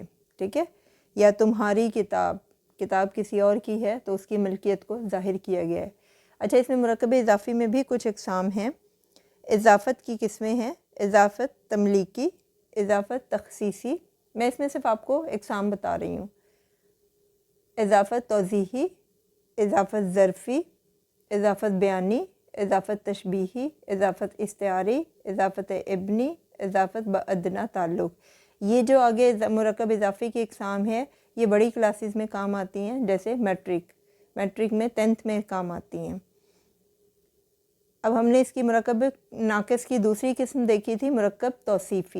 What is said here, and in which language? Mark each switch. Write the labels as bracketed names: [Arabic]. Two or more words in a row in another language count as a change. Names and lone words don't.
[Urdu] ٹھیک ہے، یا تمہاری کتاب، کتاب کسی اور کی ہے تو اس کی ملکیت کو ظاہر کیا گیا ہے۔ اچھا، اس میں مرکب اضافی میں بھی کچھ اقسام ہیں۔ اضافت کی قسمیں ہیں، اضافت تملیکی، اضافت تخصیصی۔ میں اس میں صرف آپ کو اقسام بتا رہی ہوں۔ اضافت توضیحی، اضافت ظرفی، اضافت بیانی، اضافت تشبیہی، اضافت استعاری، اضافت ابنی، اضافت بادنیٰ تعلق۔ یہ جو آگے مرکب اضافی کی اقسام ہے یہ بڑی کلاسز میں کام آتی ہیں، جیسے میٹرک میں 10th میں کام آتی ہیں۔ اب ہم نے اس کی مرکب ناقص کی دوسری قسم دیکھی تھی، مرکب توصیفی۔